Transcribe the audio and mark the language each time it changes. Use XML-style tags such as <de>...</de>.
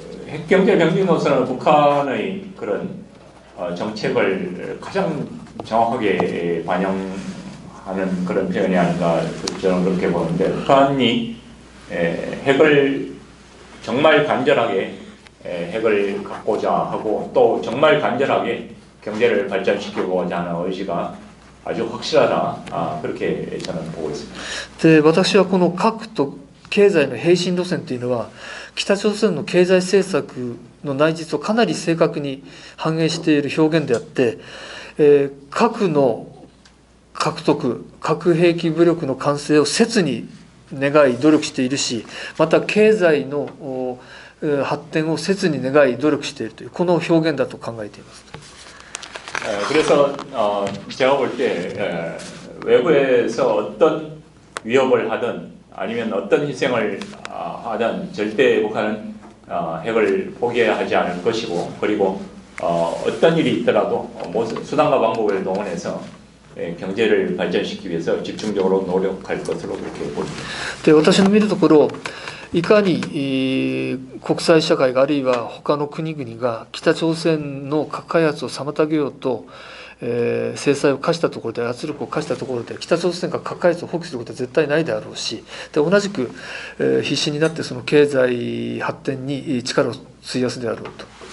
<ko>핵경제 병진 노선은 북한의 그런 정책을 가장 정확하게 반영하는 그런 표현이 아닌가 저는 그렇게 보는데 북한이 핵을 정말 간절하게 핵을 갖고자 하고 또 정말 간절하게 경제를 발전시키고자 하는 의지가 아주 확실하다 그렇게 저는 보고 있습니다.</ko> <ja>で私はこの核と経済の並進路線というのは北朝鮮の経済政策の内実をかなり正確に反映している表現であって、核の獲得核兵器武力の完成を切に願い努力しているしまた経済の発展を切に願い努力しているというこの表現だと考えています。</ja> <ko>그래서 제가 볼 때 외부에서 어떤 위협을 하든 아니면 어떤 희생을 하든 절대 북한은 핵을 포기하지 않을 것이고 그리고 어떤 일이 있더라도 수단과 방법을 동원해서 경제를 발전시키기 위해서 집중적으로 노력할 것으로 그렇게 봅니다.</ko> <ja>で私の見るところいかに国際社会があるいは他の国々が北朝鮮の核開発を妨げようと制裁を科したところで圧力を科したところで北朝鮮が核開発を放棄することは絶対ないであろうしで同じく必死になってその経済発展に力を費やすであろうと。</ja>